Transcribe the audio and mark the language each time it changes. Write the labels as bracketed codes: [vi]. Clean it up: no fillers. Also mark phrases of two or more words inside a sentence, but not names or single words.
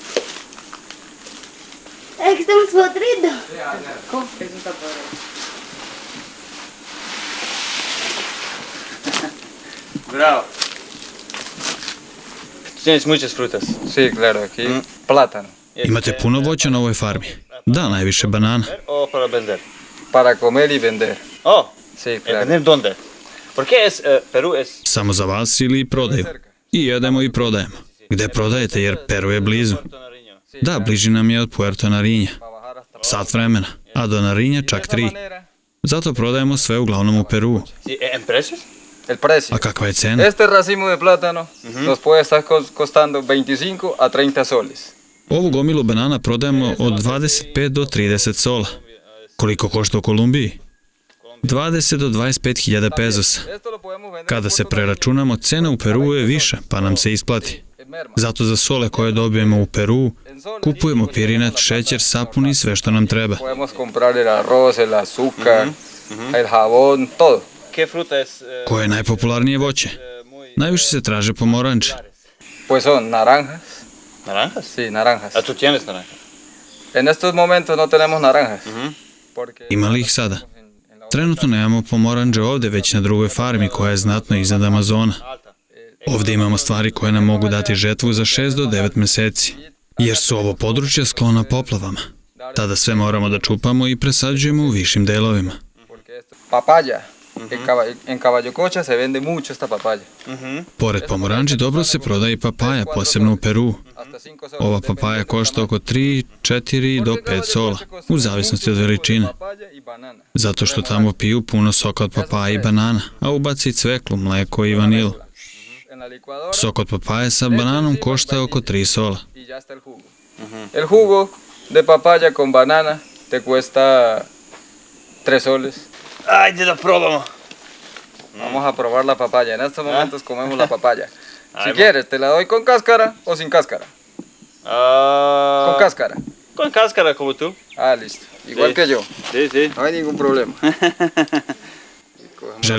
[es] Es que estamos podridos. Ya, ya. Eso está podrido. Bravo. Tienes muchas frutas. Sí, claro, aquí plátano. [sr] Imate puno voća na ovoj farmi? Da, najviše banana. [es] O para vender. Para comer y vender. Oh, Sí, claro. ¿vender dónde? Porque Perú es... [sr] Samo za vas ili prodaju? I jedemo i prodajemo. Gde prodajete, jer Peru je blizu? Da, bliži nam je od Puerto Narinja. Sat vremena, a do Narinja čak 3. Zato prodajemo sve uglavnom u Peru. [es] Sí, ¿en precios? El precio. [sr] A kakva je cena? [es] Este racimo de plátano nos puede estar costando 25 a 30 soles. [sr] Ovu gomilu banana prodajemo od 25 do 30 sola. Koliko košta u Kolumbiji? 20 do 25.000 pezosa. Kada se preračunamo, cena u Peru je viša, pa nam se isplati. Zato za sole koje dobijemo u Peru, kupujemo pirinač, šećer, sapun i sve što nam treba. [es] Podemos comprar el arroz, el azúcar, el jabón, todo. ¿Qué fruta es? [sr] Koje je najpopularnije voće? Najviše se traže pomoranče. [es] Pues son naranjas. Naranjas? Sí, naranjas. A tú tienes naranjas. En estos momentos no tenemos naranjas. Porque [sr] Ima li ih sada? Trenutno nemamo pomoranđe ovde, već na drugoj farmi koja je znatno iznad Amazona. Ovde imamo stvari koje nam mogu dati žetvu za 6 do 9 meseci, jer su ovo područje sklona poplavama. Tada sve moramo da čupamo i presađujemo u višim delovima. [es] papaya. En Caballococha se vende mucho esta papaya. [sr] Pored pomoranđi dobro se prodaje i papaja, posebno u Peru. [es] Hasta 5 soles. [sr] Ova papaja košta oko 3, 4 do 5 sola, u zavisnosti od veličine. [es] Papaya y banana. [sr] Zato što tamo piju puno soka od papaja i banana, a ubaci i cveklu, mleko i vanilu. [es] En la licuadora [sr] Sok od papaje sa bananom košta oko 3 sola. [es] y ya está el jugo. El jugo de papaya con banana te cuesta 3 soles. [sr] Ajde da probamo. [es] Vamos a probar la papaya. En estos momentos comemos la papaya. Si Ahí va. quieres, te la doy con cáscara o sin cáscara. Con cáscara. Con cáscara como tú. Ah, listo. Igual Sí. que yo. Sí, sí. No hay ningún problema. Cogemos la